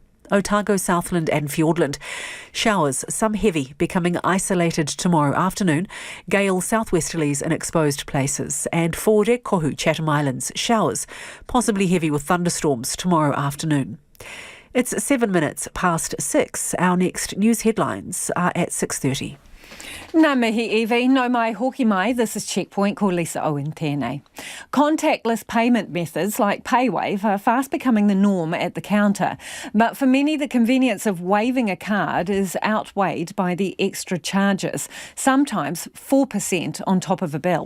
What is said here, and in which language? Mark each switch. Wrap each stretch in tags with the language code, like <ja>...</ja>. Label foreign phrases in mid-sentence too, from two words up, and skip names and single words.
<en>Otago, Southland and Fiordland. Showers, some heavy, becoming isolated tomorrow afternoon. Gale southwesterlies in exposed places. And for Kohu, Chatham Islands, showers, possibly heavy with thunderstorms tomorrow afternoon. It's 7 minutes past 6. Our next news headlines are at 6:30.</en> <mi>Nā mihi Evie, no mai hoki mai,</mi> <en>this is Checkpoint,</en> <mi>ko Lisa Owen tēnei.</mi> <en>Contactless payment methods like PayWave are fast becoming the norm at the counter, but for many the convenience of waving a card is outweighed by the extra charges, sometimes 4% on top of a bill.</en>